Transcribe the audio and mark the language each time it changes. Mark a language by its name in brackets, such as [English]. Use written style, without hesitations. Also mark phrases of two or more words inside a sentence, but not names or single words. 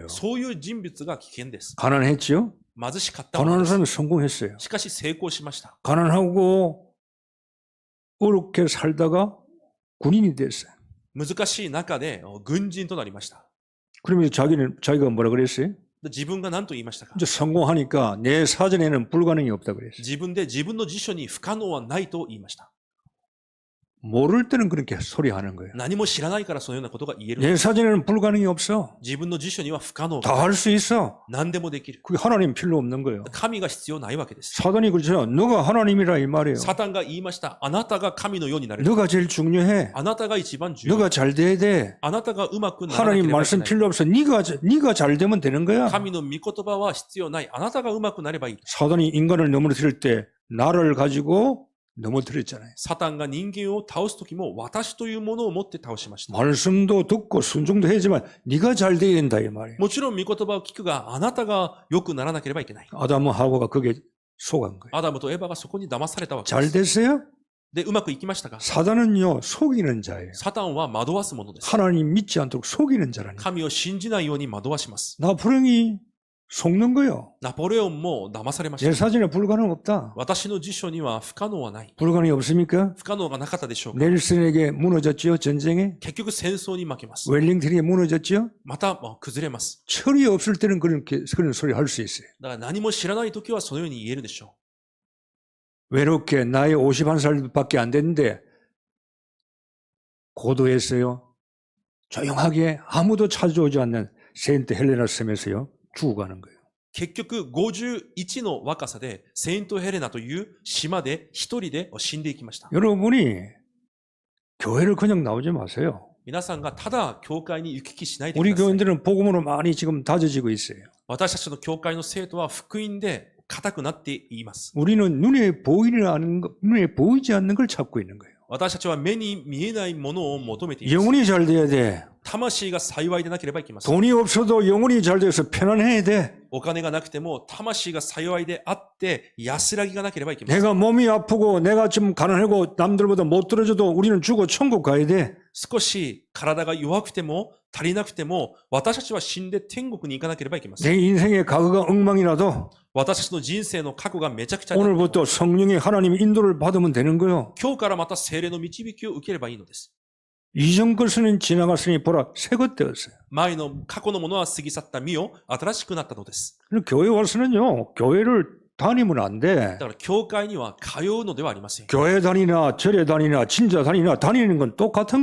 [Japanese] そういう人物が危険です。 [Korean] 가난했지요? [Japanese] 貧しかったもの [Korean] 가난한 [Japanese] です。 [Korean] 사람이 성공했어요. [Japanese] しかし成功しました。 [Korean] 가난하고 어렵게 살다가 군인이 됐어요. [Japanese] 難しい中で軍人となりました。 [Korean] 그러면서 자기가 뭐라 그랬어요? [Japanese] 自分が何と言いましたか？ [Korean] 이제 성공하니까 내 사전에는 불가능이 없다 그랬어요. [Japanese] 自分で自分の辞書に不可能はないと言いました。 [Korean] 모를 때는 그렇게 소리하는 거예요. [Japanese] 何も知らないからそのようなことが言える。 [Korean] 내 사전에는 불가능이 없어. [Japanese] 自分の辞書には不可能 [Korean] 다 [Japanese] が [Korean] 할 수 있어. [Japanese] 何でもできる。 [Korean] 그게 하나님 필요 없는 거예요. [Japanese] 神が必要ないわけです。 [Korean] 사단이 그렇죠. 너가 하나님이라 이 말이에요. [Japanese] サタンが言いました。あなたが神のようになれる。 [Korean] 너가 제일 중요해. [Japanese] あなたが一番重要。 [Korean] 너가 잘 돼야 돼. [Japanese] あなたがうまくならなけれ [Korean] 하나님 [Japanese] ばいけ [Korean] 말씀 [Japanese] ない。 [Korean] 필요 없어. 네가 잘 되면 되는 거야. [Japanese] 神の御言葉は必要ない。あなたがうまくなればいい。 [Korean] 사단이 인간을 넘어뜨릴 때 나를 가지고 넘어뜨렸잖아요. [Japanese] サタンが人間を倒すときも私というものを持って倒しました。 [Korean] 말씀도 듣고 순종도 해야지만 네가 잘 돼야 된다 이 말이에요. [Japanese] もちろん御言葉を聞くが、あなたが良くならなければいけない。 [Korean] 아담과 하와가 거기에 속은 거예요. [Japanese] アダムとエバがそこに騙されたわけで [Korean] 잘 [Japanese] す。 [Korean] 됐어요? [Japanese] で、うまくいきましたか？ [Korean] 사단은요 속이는 자예요. [Japanese] サタンは惑わすものです。 [Korean] 하나님 믿지 않도록 속이는 자라니. [Japanese] 神を信じないように惑わします。 [Korean] 나포레옹이 속는 거예요. [Japanese] ナポレオンも騙されまし [Korean] 내 [Japanese] た。 [Korean] 사전에 불가능 없다. [Japanese] 私の辞書には不可能はない。 [Korean] 불가능이 없습니까? [Japanese] 不可能がなかったでしょうか？ [Korean] 넬슨에게 무너졌지요 전쟁에. [Japanese] 結局戦争に負けます。 [Korean] 웰링턴에게 무너졌지요. [Japanese] また崩れます。 [Korean] 철이 없을 때는 그런 소리 할 수 있어요. [Japanese] だから何も知らないときはそのように言えるでしょ [Korean] 외롭게 나이 51살밖에 안 됐는데 고도했어요. 조용하게 아무도 찾아오지 않는 세인트 헬레나 섬에서요 죽어가는 거예요. [Japanese] 結局51の若さでセイントヘレナという島で一人で死んでいきました。 [Korean] 여러분이 교회를 그냥 나오지 마세요. [Japanese] 皆さんがただ教会に行き来しないで [Korean] 우리 [Japanese] ください。 [Korean] 교인들은 복음으로 많이 지금 다져지고 있어요. [Japanese] 私たちの教会の生徒は福音で固くなっています。 [Korean] 우리는 눈에 보이지 않는 걸 찾고 있는 거예요. [Japanese] 私たちは目に見えないものを求めています。 [Korean] 영혼이 잘 돼야 돼. [Japanese] 魂が幸いでなければいけません。 [Korean] 돈이 없어도 영혼이 잘 돼서 편안해야 돼. [Japanese] お金がなくても魂が幸いであって安らぎがなければいけません。 [Korean] 내가 몸이 아프고 내가 좀 가난하고 남들보다 못 들어줘도 우리는 죽어 천국 가야 돼. [Japanese] 少し体が弱くても足りなくても私たちは死んで天国に行かなければいけません。 [Korean] 내 인생의 과거가 엉망이라도 [Japanese] 私たちの人生の過去がめちゃくちゃになっても [Korean] 오늘부터 성령의 하나님의 인도를 받으면 되는 거예요. [Japanese] 今日からまた聖霊の導きを受ければいいのです。 [Korean] 이전 것은 지나갔으니 보라 새 것 되었어요. [Japanese] 前の過去のものは過ぎ去った身を新しくなったのです。 [Korean] 교회 와서는요, 교회를 다니면 안 돼. [Japanese] だから教会には通うのではありません。 [Korean] 교회 다니나 절에 다니나 진짜 다니나 다니는 건 똑같은